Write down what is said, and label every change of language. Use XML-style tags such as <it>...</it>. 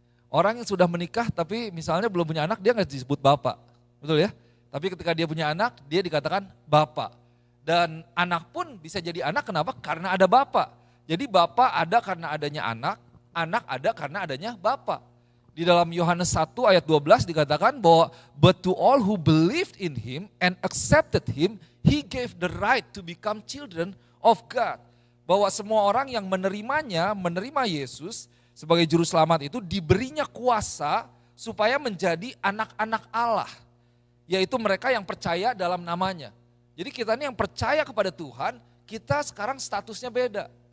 <id>Orang yang sudah menikah tapi misalnya belum punya anak dia nggak disebut Bapa, betul ya. Tapi ketika dia punya anak dia dikatakan Bapa. Dan anak pun bisa jadi anak kenapa? Karena ada Bapa. Jadi Bapa ada karena adanya anak, anak ada karena adanya Bapa. Di dalam Yohanes 1 ayat 12 dikatakan bahwa</id> <en>but to all who believed in him and accepted him, he gave the right to become children of God.</en> <id>Bahwa semua orang yang menerimanya, menerima Yesus sebagai juru selamat itu diberinya kuasa supaya menjadi anak-anak Allah. Yaitu mereka yang percaya dalam namanya. Jadi kita ini yang percaya kepada Tuhan, kita sekarang statusnya beda.</id>